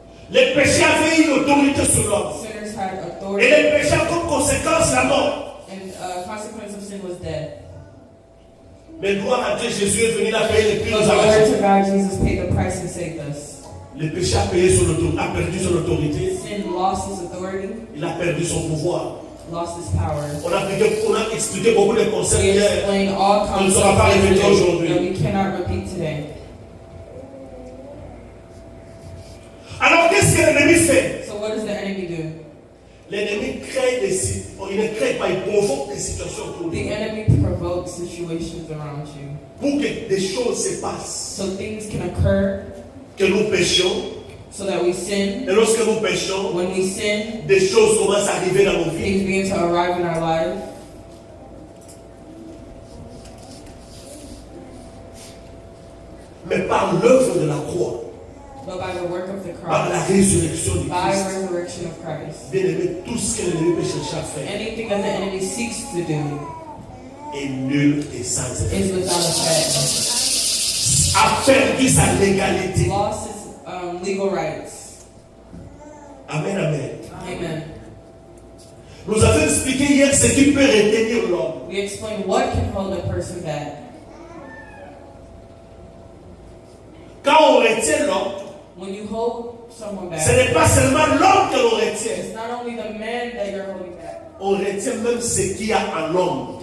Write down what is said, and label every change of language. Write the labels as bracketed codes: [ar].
[fr] le péché avait une autorité sur l'homme. [en] sinners had [fr] Et [en] authority, [fr] le péché a comme conséquence la mort. [en] and consequence of sin was death. [fr] Mais gloire à Dieu, Jésus est venu la payer le prix [en] But [fr] nous a [en] glory [fr] rachetés. [en] to God, Jesus paid the price and saved us. [fr] Le péché a perdu son autorité. [en] Sin lost his authority, [fr] Il a perdu son pouvoir. [en] lost his power. [fr] On a expliqué beaucoup de concepts [en] We [fr] hier. [en] explained all [fr] On ne sera pas répété [en] concepts [fr] aujourd'hui. [en] that we cannot repeat today. [fr] Alors qu'est-ce que l'ennemi fait? [en] So what does the enemy do? [fr] L'ennemi crée il ne crée pas, il provoque des situations autour de [en] The [fr] lui. [en] enemy provokes situations around you. [fr] Pour que des choses se passent. [en] So things can occur [fr] Que nous péchions. [en] so that we sin. [fr] Et lorsque nous péchons, [en] When we sin, [fr] des choses commencent à arriver dans nos vies. [en] things begin to arrive in our life. [fr] Mais par l'œuvre de la croix, [en] But by the work of the [fr] par la [en] cross, [fr] résurrection du [en] by [fr] Christ, [en] resurrection of Christ, [fr] bien aimé, tout ce que l'ennemi peut chercher à faire [en] anything that the enemy seeks to do [fr] est nul et sans effet. [en] is without effect. [fr] A perdu sa légalité. [en] Lost his legal rights. [fr] Amen, amen. [en] Amen. [fr] Nous avons expliqué hier ce qui peut retenir l'homme. [en] We explain what can hold a person back. [fr] Quand on retient l'homme, [en] When you hold someone [fr] ce [en] back, [fr] n'est pas seulement l'homme que l'on retient. [en] it's not only the man that you're holding back, [fr] On retient même ce qu'il y a en l'homme.